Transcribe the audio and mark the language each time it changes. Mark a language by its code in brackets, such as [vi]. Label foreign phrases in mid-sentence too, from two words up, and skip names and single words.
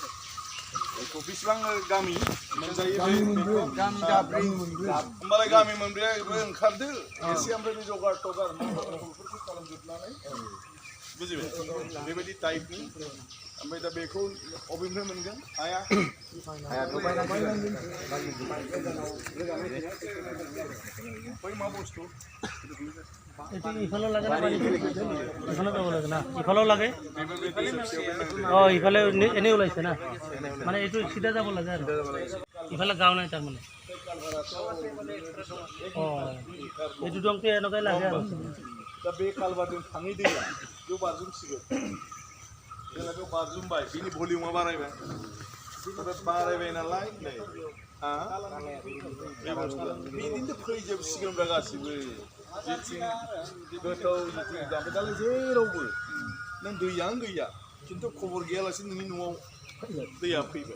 [brx] बेखौ बेसेबां गामि मोनजायो होमबालाय गामि मोनब्रैयाबो ओंखारदो एसे, ओमफ्राय बे जगार टगार बेफोरखौ खालामजोबनानै बुजिबाय बेबायदि टाइपनि। ओमफ्राय दा बेखौ अबेनिफ्राय मोनगोन? हाया बै मा बुस्थु [as] ইফালেও লাগে না, ইফালে যাব লাগে না, ইফালেও লাগে। অঁ ইফালে এনেই ওলাইছে না, মানে এইটো চিধা যাব লাগে আৰু ইফালে গাঁও নাই তাৰমানে। অঁ এইটো দংটো এনেকুৱাই লাগে আৰু। [brx] दा बे कालबारजों थाङै दैया बेयाव बारजुमसिगोन, जेब्ला बेयाव बारजुमबाय बिनि भलिउमा बारायबाय, ओमफ्राय बारायबाय नालाय नै बिदिनो फैजोबसिगोनब्रा गासिबो जेथिं गोथौ जेथिं जाम्फै दालाय जेरावबो नों दैयानो गैया, खिन्थु खबर गैयालासे नोंनि न'आव दैया फैबाय।